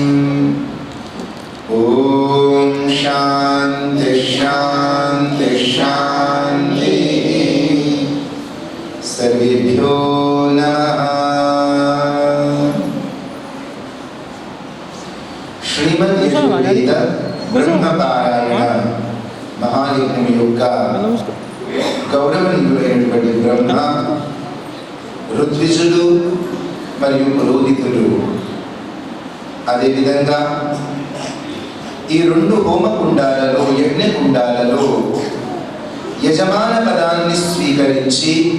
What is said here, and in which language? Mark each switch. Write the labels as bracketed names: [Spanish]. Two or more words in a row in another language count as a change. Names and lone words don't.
[Sanskrit] ॐ शान्ति शान्ति शान्तिः। सर्वेभ्यो नमः। श्रीमद् यजुर्वेद ब्रह्मपारायण महायज्ञం [Telugu] యొక్క గౌరవనీయులైనటువంటి బ్రహ్మ, ఋత్విజులు మరియు పురోహితులు, అదేవిధంగా ఈ రెండు హోమకుండాలలో యజ్ఞకుండాలలో యజమాన పదాన్ని స్వీకరించి